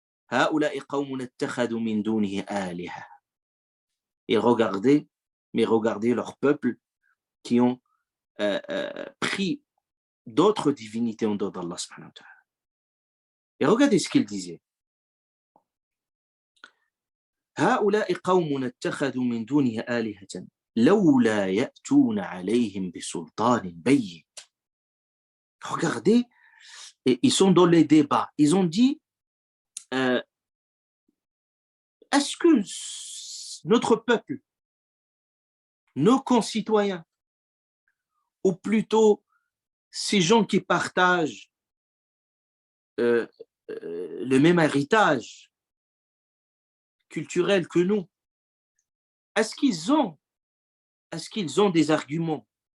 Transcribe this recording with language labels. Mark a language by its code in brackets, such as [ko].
[ar] Ha'ula'i qawmuna ittakhadhu min dunihi aliha. [fr] Et regardez leur peuple qui ont pris d'autres divinités en dehors d'Allah subhanahu wa ta'ala. Et regardez ce qu'il disait. [ar] هؤلاء قوم اتخذوا من دونه آلهة لولا يأتون عليهم بسلطان بين. [fr] Regardez, ils sont dans les débats. Ils ont dit, est-ce que notre peuple, nos concitoyens, ou plutôt ces gens qui partagent le même héritage culturel que nous, est-ce qu'ils ont des arguments